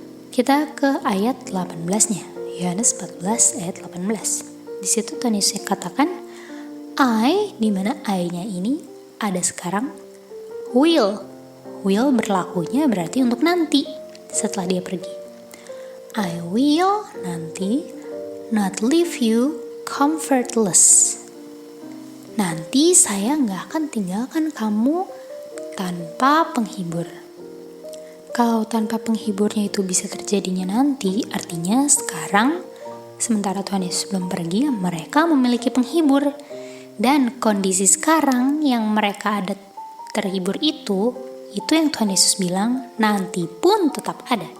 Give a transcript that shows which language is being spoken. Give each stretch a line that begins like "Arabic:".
Indonesian: Kita ke ayat 18-nya, Yohanes 14 ayat 18. Di situ Tuhan Yesus katakan, I, di mana I-nya ini ada sekarang, will berlakunya berarti untuk nanti setelah dia pergi.
English: I will
Indonesian: nanti
English: not leave you comfortless.
Indonesian: Nanti saya gak akan tinggalkan kamu tanpa penghibur. Kalau tanpa penghiburnya itu bisa terjadinya nanti, artinya sekarang sementara Tuhan Yesus belum pergi, mereka memiliki penghibur. Dan kondisi sekarang yang mereka ada terhibur itu yang Tuhan Yesus bilang nanti pun tetap ada.